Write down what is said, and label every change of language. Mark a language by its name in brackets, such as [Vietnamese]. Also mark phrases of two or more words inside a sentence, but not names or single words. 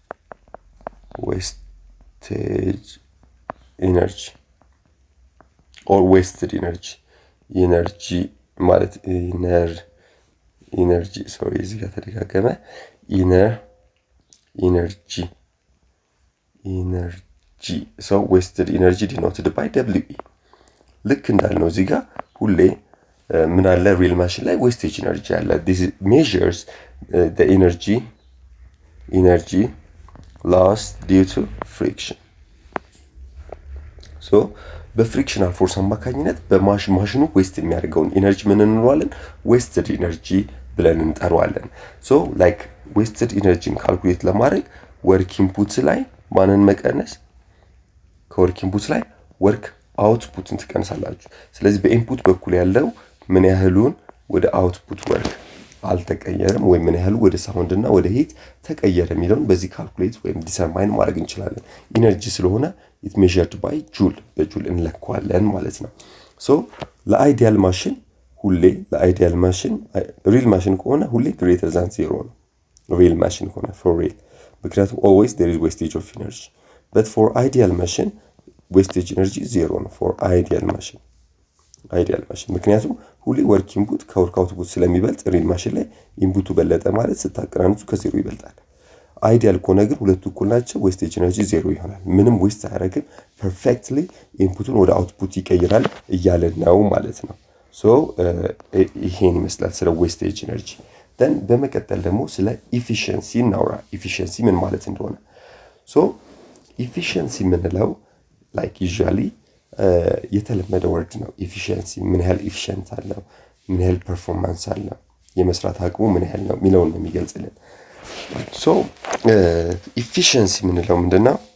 [English] energy or wasted energy ማለት energy sorry [Amharic] እዚህ ጋር ተደጋገመ [English] ኢነርጂ so wasted energy denoted by WE [Amharic] ልክ እንዳልነው እዚህ ጋር ሁሌ ምን አለ [English] real machine ላይ wastage energy አለ። this measures the energy lost due to friction. [Amharic] so በፍሪክሽናል ፎርስ አማካኝነት በማሽኑ ዌስት የሚያደርገውን ኢነርጂ ምን እንለዋለን? ዌስትድ ኢነርጂ ብለን እንጠራዋለን። [English] so like wasted [Amharic] ኢነርጂን ካልኩሌት ለማድረግ [English] work input [Amharic] ላይ ማንን መቀነስ? ከወርክ ኢንፑት ላይ ወርክ አውትፑትን ትቀንሳላችሁ። ስለዚህ በኢንፑት በኩል ያለው ምን ያህሉን ወደ አውትፑት ወርክ አልተቀየረም ወይ ምን ያህሉ ወደ ሳውንድ እና ወደ ሂት ተቀየረ የሚለውን በዚህ ካልኩሌት ወይም ዲተርማይን ማድረግ እንችላለን። ኢነርጂ ስለሆነ [English] it measured by joule [Amharic] በጁል እንለካዋለን ማለት ነው። ሶ ለአይዲያል ማሽን [English] real machine [Amharic] ከሆነ ሁሌ [English] greater than zero [Amharic] ነው። [English] real machine [Amharic] ከሆነ [English] for real [Amharic] ምክንያቱም [English] always there is wastage of energy. but for ideal machine wastage energy ዜሮ ነው for ideal machine [Amharic] ምክንያቱም ሁሌ [English] work input [Amharic] ከወርክ አውትፑት ስለሚበልጥ [English] real machine [Amharic] ላይ ኢንፑቱ በለጠ ማለት ስታቀናንሱ ከዜሮ ይበልጣል። አይዲያል ከሆነ ግን ሁለቱ እኩል ናቸው። ዌስቴጅ ኤነርጂ ዜሮ ይሆናል። ምንም ዌስት አያደርግም። ፐርፌክትሊ ኢንፑቱን ወደ አውትፑት ይቀይራል እያለ ነው ማለት ነው። ሶ ይሄን ይመስላል ስለ ዌስቴጅ ኤነርጂ። ደን በመቀጠል ደግሞ ስለ ኢፊሺየንሲ እናውራ። ኢፊሺየንሲ ምን ማለት እንደሆነ ሶ ኢፊሺየንሲ ምንለው [English] like usually [Amharic] የተለመደ ወርድ ነው። ኢፊሺየንሲ ምን ያህል ኢፊሺየንት አለው፣ ምን ያህል ፐርፎርማንስ አለው፣ የመስራት አቅሙ ምን ያህል ነው የሚለውን ነው የሚገልጽልን። ሶ ኢፊሺየንሲ ምንለው ምንድነው?